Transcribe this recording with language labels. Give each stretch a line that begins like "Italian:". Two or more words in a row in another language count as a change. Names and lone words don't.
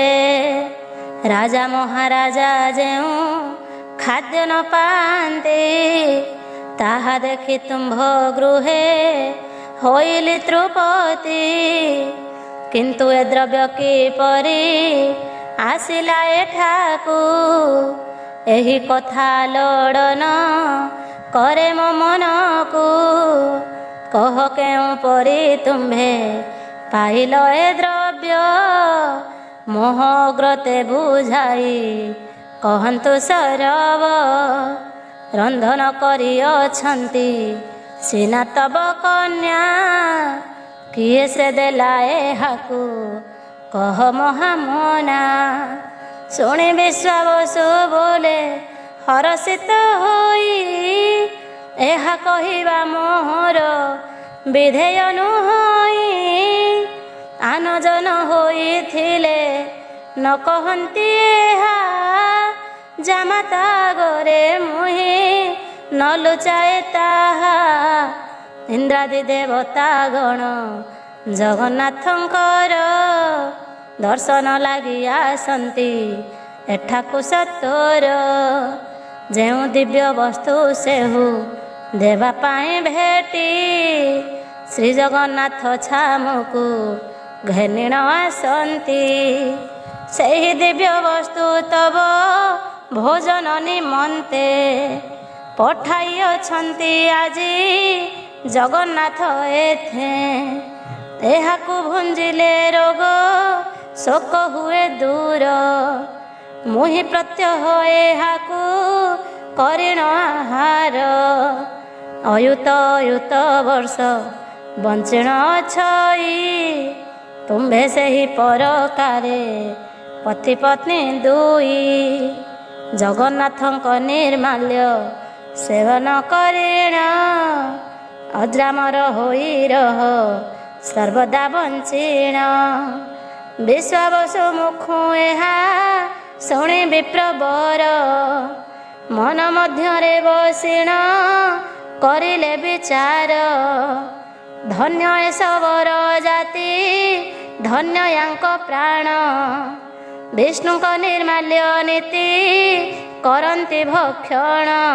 Odia: ରାଜା ମହାରାଜା ଯେଉଁ ଖାଦ୍ୟ ନ ପାଆନ୍ତି ତାହା ଦେଖି ତୁମ୍ଭ ଗୃହେ ହୋଇଲି ତୃପତି। କିନ୍ତୁ ଏ ଦ୍ରବ୍ୟ କିପରି ଆସିଲା ଏଠାକୁ ଏହି କଥା ଲୋଡ଼ନ କରେ ମୋ ମନକୁ। କହ କେଉଁ ପରି ତୁମ୍ଭେ ପାଇଲ ଏ ଦ୍ରବ୍ୟ ମୋହ ଅଗ୍ରତେ ବୁଝାଇ କହନ୍ତୁ ସରବ ରନ୍ଧନ କରି ଅଛନ୍ତି ସିନା ତବ କନ୍ୟା କିଏ ସେ ଦେଲା ଏହାକୁ କହ ମହାମନା ଶୁଣି ବିଶ୍ୱାବସୁ ବୋଲେ ହରଷିତ ହୋଇ ଏହା କହିବା ମୋହର ବିଧେୟ ନୁହଇ ଆନ ଜନ ହୋଇଥିଲେ ନ କହନ୍ତି ଏହା ଜାମାତା ଗରେ ମୁହି ନ ଲୁଚାଏ ତାହା ଇନ୍ଦ୍ରାଦି ଦେବତା ଗଣ ଜଗନ୍ନାଥଙ୍କର ଦର୍ଶନ ଲାଗି ଆସନ୍ତି ଏଠାକୁ ସତ୍ୱର ଯେଉଁ ଦିବ୍ୟ ବସ୍ତୁ ସେହୁ ଦେବା ପାଏ ଭେଟି ଶ୍ରୀ ଜଗନ୍ନାଥ ଛାମୁକୁ ଘେନିଣ ଆସନ୍ତି ସେହି ଦିବ୍ୟ ବସ୍ତୁ ତବ ଭୋଜନ ନିମନ୍ତେ ପଠାଇ ଅଛନ୍ତି ଆଜି ଜଗନ୍ନାଥ ଏଥେ ଏହାକୁ ଭୁଞ୍ଜିଲେ ରୋଗ ଶୋକ ହୁଏ ଦୂର ମୁହି ପ୍ରତ୍ୟହ ଏହାକୁ କରିଣ ଆହାର ଅୟୁତ ଅୟୁତ ବର୍ଷ ବଞ୍ଚିଣ ଛଇ ତୁମ୍ଭେ ସେହି ପରକାରେ ପତି ପତ୍ନୀ ଦୁଇ ଜଗନ୍ନାଥଙ୍କ ନିର୍ମାଲ୍ୟ ସେବନ କରିଣ ଅଜ୍ରାମର ହୋଇ ରହ ସର୍ବଦା ବଞ୍ଚିଣ ବିଶ୍ୱାବସୁ ମୁଖୁ ଏହା ଶୁଣି ବିପ୍ରବର ମନ ମଧ୍ୟରେ ବସିଣ କରିଲେ ବିଚାର ଧନ୍ୟ ଏ ସବର ଜାତି ଧନ୍ୟ ଯାଙ୍କ ପ୍ରାଣ ବିଷ୍ଣୁକ ନିର୍ମାଲ୍ୟ ନୀତି କରନ୍ତି ଭକ୍ଷଣ